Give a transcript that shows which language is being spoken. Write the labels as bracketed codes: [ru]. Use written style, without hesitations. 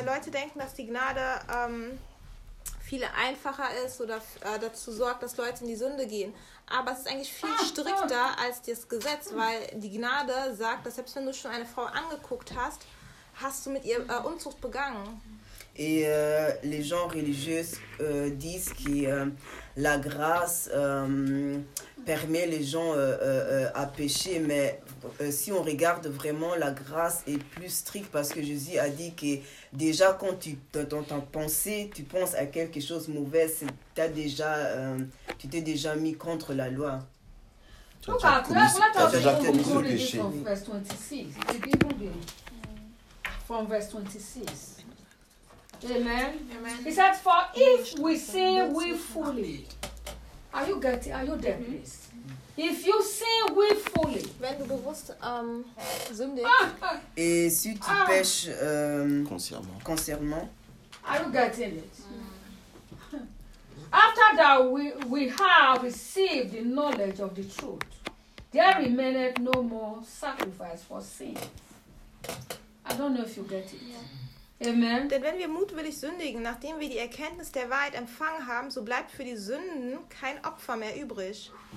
[de] Leute denken, dass die Gnade viel einfacher ist oder dazu sorgt, dass Leute in die Sünde gehen. Aber es ist eigentlich viel strikter als das Gesetz, weil die Gnade sagt, dass selbst wenn du schon eine Frau angeguckt hast, hast du mit ihr Unzucht begangen. [fr] Et les gens religieux disent que la grâce permet les gens à pécher, mais si on regarde vraiment, la grâce est plus stricte parce que Jésus a dit que déjà quand tu dans ta pensée, tu penses à quelque chose de mauvais, t'as déjà, tu t'es déjà mis contre la loi. [en] Look at that. Let us read from verse 26. The people from verse 26. Amen. Amen. He said, for if we sin willfully, are you getting, are you there, please? If you sin willfully, [de] wenn du bewusst sündigst, [fr] et si tu pêches concernant, [en] are you getting it? After that, we have received the knowledge of the truth, there remaineth no more sacrifice for sin. I don't know if you get it. Yeah. Amen. [de] Denn wenn wir mutwillig sündigen, nachdem wir die Erkenntnis der Wahrheit empfangen haben, so bleibt für die Sünden kein Opfer mehr übrig.